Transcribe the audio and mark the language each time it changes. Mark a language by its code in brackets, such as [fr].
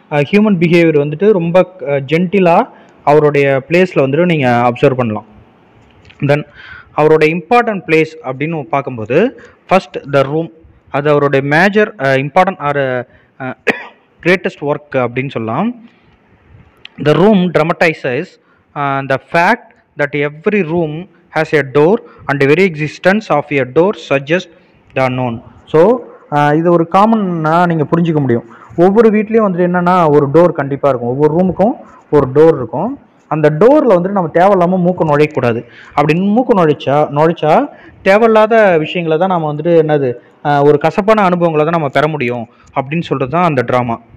[ta] Human behaviour வந்துட்டு ரொம்ப ஜென்டிலாக அவருடைய பிளேஸில் வந்துட்டு நீங்கள் அப்சர்வ் பண்ணலாம். தென் அவரோட இம்பார்ட்டன்ட் பிளேஸ் அப்படின்னு பார்க்கும்போது ஃபர்ஸ்ட் த ரூம். அது அவருடைய major important R greatest work அப்படின்னு சொல்லலாம். [en] The room dramatizes the fact that every room has a door and the very existence of a door suggests the unknown. [ta] So இது ஒரு காமனாக நீங்கள் புரிஞ்சிக்க முடியும். ஒவ்வொரு வீட்லேயும் வந்துட்டு என்னென்னா ஒரு டோர் கண்டிப்பாக இருக்கும். ஒவ்வொரு ரூமுக்கும் ஒரு டோர் இருக்கும். அந்த டோரில் வந்துட்டு நம்ம தேவையில்லாமல் மூக்கு நுழையக்கூடாது. அப்படி மூக்கு நுழைச்சா தேவையில்லாத விஷயங்களை தான் நம்ம வந்துட்டு என்னது ஒரு கசப்பான அனுபவங்களை தான் நம்ம பெற முடியும் அப்படின்னு சொல்கிறது தான் அந்த ட்ராமா.